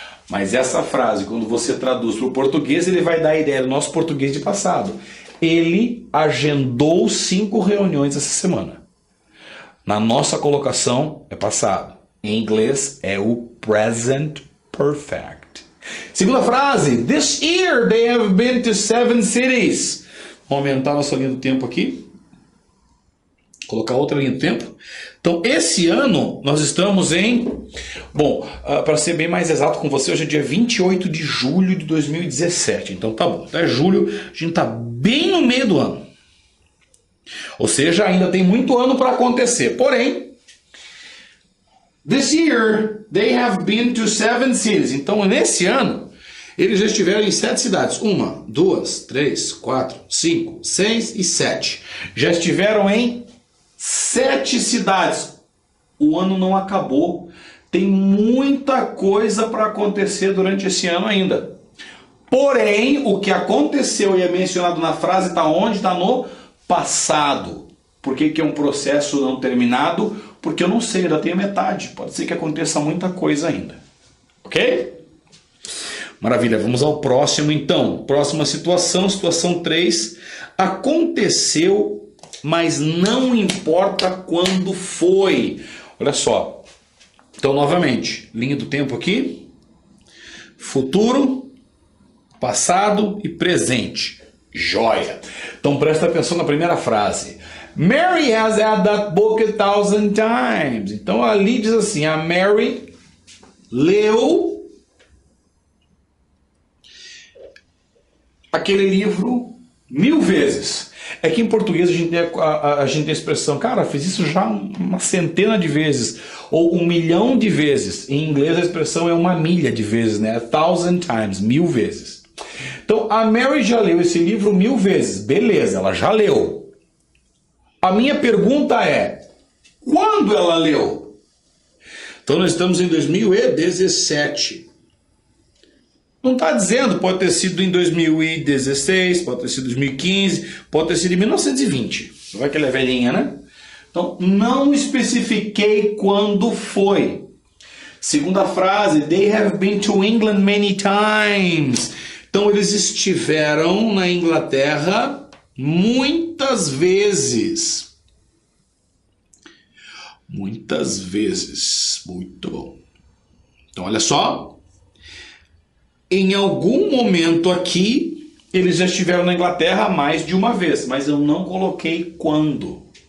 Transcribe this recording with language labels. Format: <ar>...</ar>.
<pt>Mas essa frase, quando você traduz para o português, ele vai dar a ideia do nosso português de passado. Ele agendou 5 reuniões essa semana. Na nossa colocação, é passado. Em inglês é o present perfect. Segunda frase.</pt> <en>This year they have been to 7 cities.</en> <pt>Vamos aumentar nossa linha do tempo aqui. Colocar outra linha do tempo. Então, esse ano nós estamos em... Bom, para ser bem mais exato com você, hoje é dia 28 de julho de 2017. Então tá bom. Até julho a gente está bem no meio do ano. Ou seja, ainda tem muito ano para acontecer. Porém...</pt> <en>this year, they have been to 7 cities.</en> <pt>Então, nesse ano, eles já estiveram em 7 cidades. 1, 2, 3, 4, 5, 6 e 7. Já estiveram em 7 cidades. O ano não acabou. Tem muita coisa para acontecer durante esse ano ainda. Porém, o que aconteceu e é mencionado na frase está onde? Está no passado. Por que é um processo não terminado? Porque eu não sei, ainda tenho metade. Pode ser que aconteça muita coisa ainda. Ok? Maravilha, vamos ao próximo então. Próxima situação, situação 3. Aconteceu, mas não importa quando foi. Olha só. Então, novamente, linha do tempo aqui. Futuro, passado e presente. Joia. Então, presta atenção na primeira frase.</pt> <en>Mary has had that book 1,000 times.</en> <pt>Então ali diz assim, a Mary leu aquele livro 1000 vezes. É que em português a gente tem a expressão, cara, fiz isso já uma centena de vezes, ou 1 milhão de vezes. Em inglês a expressão é 1 milha de vezes, né?</pt> <en>1,000 times,</en> <pt>1000 vezes. Então a Mary já leu esse livro 1000 vezes. Beleza, ela já leu. A minha pergunta é, quando ela leu? Então nós estamos em 2017. Não está dizendo, pode ter sido em 2016, pode ter sido em 2015, pode ter sido em 1920. Vai que ela é velhinha, né? Então não especifiquei quando foi. Segunda frase,</pt> <en>they have been to England many times.</en> <pt>Então eles estiveram na Inglaterra muitas vezes. Muitas vezes. Muito bom. Então olha só. Em algum momento aqui, eles já estiveram na Inglaterra mais de uma vez, mas eu não coloquei quando.</pt>